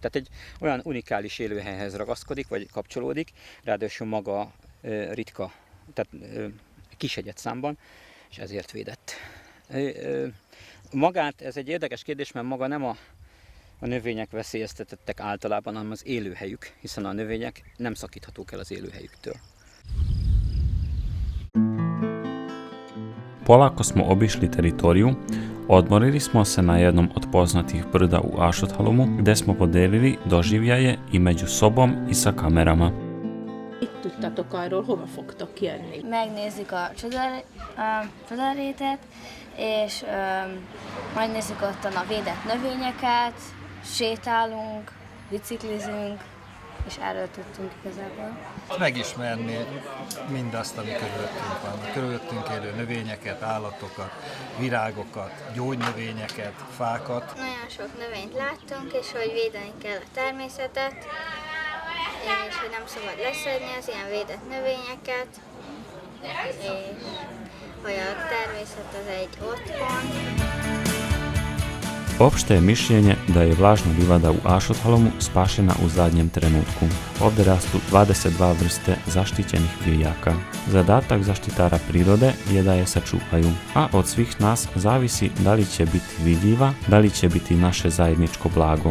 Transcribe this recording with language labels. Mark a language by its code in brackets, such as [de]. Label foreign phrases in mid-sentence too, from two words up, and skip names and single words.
[hu] Tehát egy olyan unikális élőhelyhez ragaszkodik, vagy kapcsolódik, ráadásul maga ritka, tehát kisegyed számban, és ezért védett. Magát, ez egy érdekes kérdés, mert maga nem a növények veszélyeztetettek általában, hanem az élőhelyük, hiszen a növények nem szakíthatók el az élőhelyüktől. [sr] Polako smo obišli teritoriju, odmorili smo se na jednom od poznatih brda u Ašothalmu, gde smo podelili doživljaje i među sobom i sa kamerama. [hu] Itt tudtatok arról, hova fogtok jönni? Megnézzük a csodarétet, és megnézzük ottan a védett növényeket, sétálunk, biciklizünk, és erről tudtunk igazából. Megismerni mindazt, ami körülöttünk van. A körülöttünk élő növényeket, állatokat, virágokat, gyógynövényeket, fákat. Nagyon sok növényt láttunk, és hogy védeni kell a természetet, és hogy nem szabad leszedni az ilyen védett növényeket, és hogy a természet az egy otthon. [sr] Opšte je mišljenje da je vlažna livada u Ašothalmu spašena u zadnjem trenutku. Ovdje rastu 22 vrste zaštićenih biljaka. Zadatak zaštitara prirode je da je sačuvaju, a od svih nas zavisi da li će biti vidljiva, da li će biti naše zajedničko blago.